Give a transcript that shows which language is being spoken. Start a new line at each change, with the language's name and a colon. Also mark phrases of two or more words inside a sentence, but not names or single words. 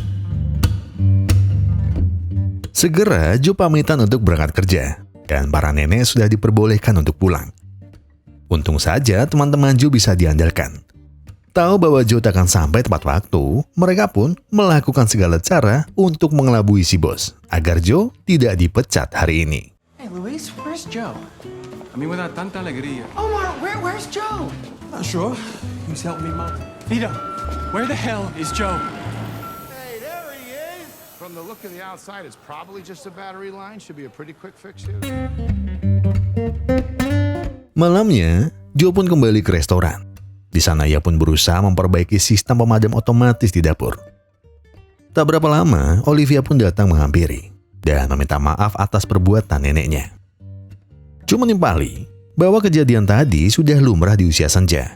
Indonesian: Segera Joe pamitan untuk berangkat kerja, dan para nenek sudah diperbolehkan untuk pulang. Untung saja teman-teman Joe bisa diandalkan. Tahu bahwa Joe tak akan sampai tepat waktu, mereka pun melakukan segala cara untuk mengelabui si bos, agar Joe tidak dipecat hari ini.
English: Hey, Luis, where's Joe?
Spanish: A mí me da tanta alegría.
English: Omar, where's Joe? Not sure. Who's helping me, Mom? Vito, where the hell is Joe? Hey, there he is. From the look of the outside, it's probably just a battery line. Should be a pretty quick fix here.
Indonesian: Malamnya, Joe pun kembali ke restoran. Di sana ia pun berusaha memperbaiki sistem pemadam otomatis di dapur. Tak berapa lama, Olivia pun datang menghampiri dan meminta maaf atas perbuatan neneknya. Joe menimpali bahwa kejadian tadi sudah lumrah di usia senja.